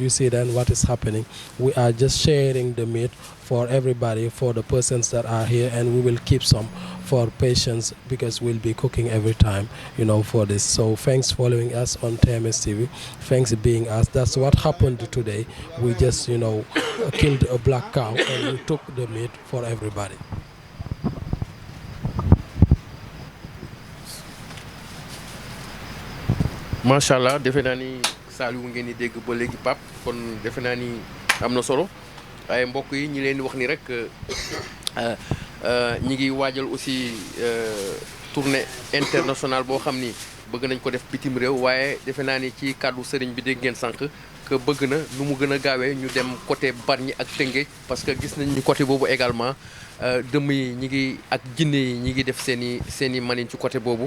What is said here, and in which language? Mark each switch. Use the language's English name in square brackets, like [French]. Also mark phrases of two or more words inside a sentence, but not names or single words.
[English] You see then what is happening. We are just sharing the meat for everybody, for the persons that are here, and we will keep some for patients because we'll be cooking every time, for this. So thanks for following us on TMS TV. Thanks being us. That's what happened today. We just, killed a black cow and we took the meat for everybody. [Arabic] ما شاء الله [Wolof] defe naa ni Saliou ngeen di dégg ba léegi Pape kon defe naa ni am na solo waaye mbokk yi ñi leen di wax ni rek ñi ngi waajal [French] aussi tournée internationale [Wolof] boo xam ni bëgg nañ ko def bitim réew, waaye defe naa ni ci kàddu sëriñ bi dégg ngeen sànq que bëgg na nu mu gën a gaawee ñu dem côté Bargny ak Tëngéej, [French] parce que [Wolof] gis nañ ni côté boobu également dëmm yi ñi ngi ak jinne yi ñi ngi def seen i manin ci côté boobu.